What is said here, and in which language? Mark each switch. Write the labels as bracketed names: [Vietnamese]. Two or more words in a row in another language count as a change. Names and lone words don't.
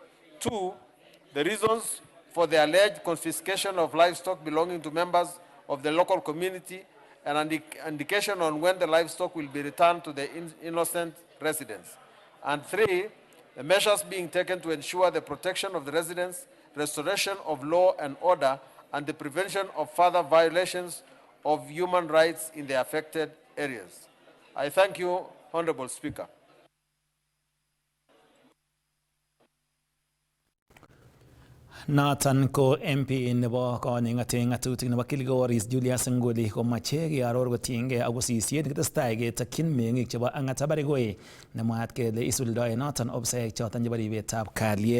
[English] 2, the reasons for the alleged confiscation of livestock belonging to members of the local community, and an indication on when the livestock will be returned to the innocent residents. And 3, the measures being taken to ensure the protection of the residents, restoration of law and order, and the prevention of further violations of human rights in the affected areas. I thank you, Honorable Speaker. [Kalenjin] Noton ko MP nebo koning'ate ng'atutik nebo Kilgoris Julius Nguli komache kearor kotiengei ak kosisiet nekitestai ketokyin meng'ik chebo Ang'ata Barigoi nemwaat kele isuldoe noton obsek choton chebo ribetab kalyet.